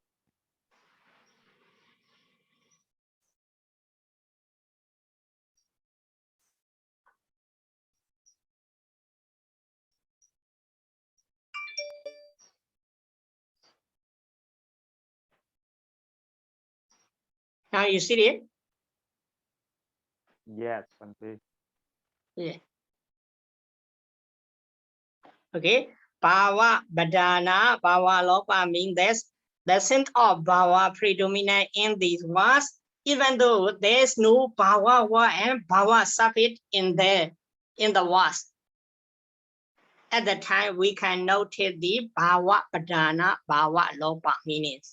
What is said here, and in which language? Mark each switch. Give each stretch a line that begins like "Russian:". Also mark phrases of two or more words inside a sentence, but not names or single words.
English: Now you see it? Yes, Bhante. Yeah. Okay.
Pali: Bhava padana, bhava lopa
English: means this the sense of bhava predominant in these words, even though there is no bhava word and bhava suffix in the words. At the time, we can notice the
Pali: bhava padana, bhava lopa
English: meanings.